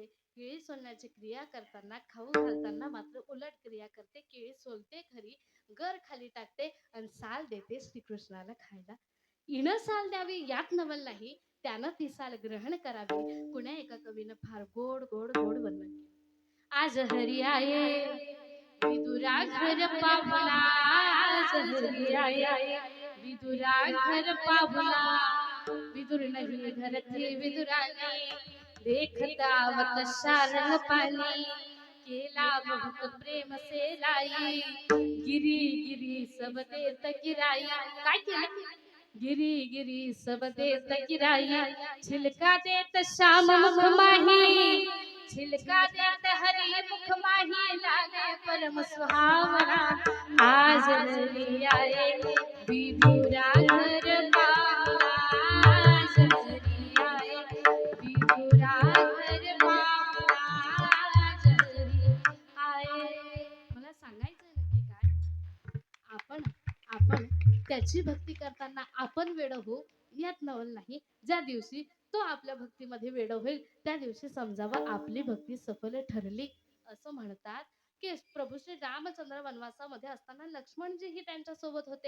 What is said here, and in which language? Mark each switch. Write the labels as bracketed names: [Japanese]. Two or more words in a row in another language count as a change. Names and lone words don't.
[Marathi] केळी सोलण्याची क्रिया करताना, खाऊ घालताना मात्र उलट क्रिया करते. केळी सोलते खरी, घर खाली टाकते आणि साल देते श्रीकृष्णाला खायला. इणं साल द्यावी यात नवल नाही, त्यानं ती साल ग्रहण करावी. कुण्या एका कवीनं फार गोड गोड गोड वर्णन केलं. [Hindi] आज हरी आये विदुरा घर पावला, आज हरी आये विदुरा घर पावला. विदुर नहीं घर थे विदुरानी, देखता वत शारंग पानी, केला बहुत प्रेम से लाई, गिरी गिरी सब देत गिराई. [Marathi] काय केलं? [Hindi] गिरी गिरी सब देत गिराई, छिलका देत श्याम मुख माही, छिलका देत हरि मुख माही, लागे परम सुहावना. आज हरी आए विदुरा घर पावला, आज हरी आए विदुरा घर पावला, आज हरी आए. [Marathi] मला सांगायचंय नक्की काय? आपण त्याची भक्ती करताना आपण वेड हो यात नवल नाही. ज्या दिवशी तो आपल्या भक्तीमध्ये वेड होईल त्या दिवशी समजावं आपली भक्ती सफल ठरली. असं म्हणतात की प्रभू श्री रामचंद्र वनवासामध्ये असताना लक्ष्मणजीही त्यांच्या सोबत होते.